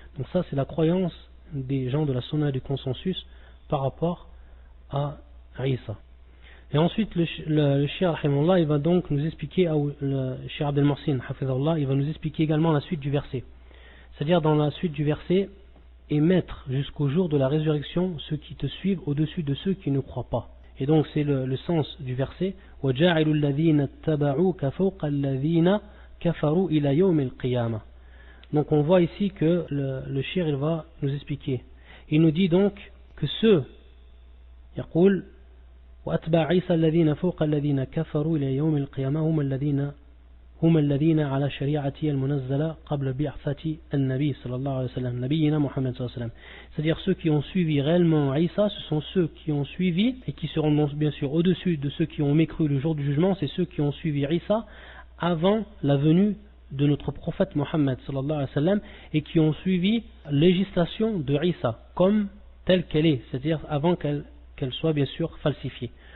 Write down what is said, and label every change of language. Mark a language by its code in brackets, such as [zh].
[fr] Donc ça c'est la croyance des gens de la sunna du consensus par rapport à Isa. Et ensuite le Cheikh rahimahullah, il va donc nous expliquer, le Cheikh Abdel Mohsin hafizahullah, il va nous expliquer également la suite du verset. C'est-à-dire dans la suite du verset, et mettre jusqu'au jour de la résurrection ceux qui te suivent au-dessus de ceux qui ne croient pas. Et donc c'est le sens du verset [ar] وَجَعِلُ الَّذِينَ اتَّبَعُوكَ فَوْقَ الَّذِينَ كَفَرُوا إِلَى يَوْمِ الْقِيَامَةِ. [fr] Donc on voit ici que le shir il va nous expliquer. Il nous dit donc que ceux [ar] يقول وأتباع عيسى الذين فوق الذين كفروا إلى يوم القيامة هم الذين على شريعتي المنزلة قبل بعثة النبي صلى الله عليه وسلم نبينا محمد صلى الله عليه وسلم. [fr] C'est-à-dire ceux qui ont suivi réellement Isa, ce sont ceux qui ont suivi et qui seront bien sûr au-dessus de ceux qui ont mécru le jour du jugement, c'est ceux qui ont suivi Isa avant la venue de notre prophète Mohammed sallallahu alayhi wa sallam et qui ont suivi la législation de Isa comme telle qu'elle est, c'est-à-dire avant qu'elle soit bien sûr falsifiée.